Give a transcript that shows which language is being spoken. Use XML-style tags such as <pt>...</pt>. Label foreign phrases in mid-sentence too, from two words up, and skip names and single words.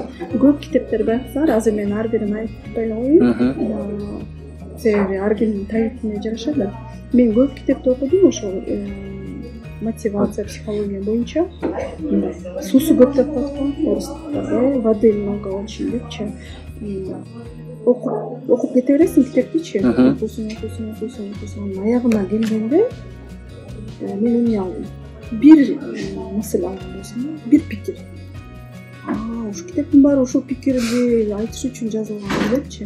<ky>Көп китептер байкасаңар, азыр мен ар бирин айтпай коеюн. Себеби ар кимдин табитине жараша да. Мен көп китепти окудум ошол мотивация, психология боюнча. Суусу көп деп коет го, орустар.</ky> <ru>Воды много очень депчи.</ru> <ky>окуп кете бересиң китептичи. Окуйсуң. Аягына келгенде мен эмне алдым? Бир мысаль алдым болсом, бир пикир. Ушу китептин баары ушул пикирди айтыш үчүн жазылган депчи.</ky>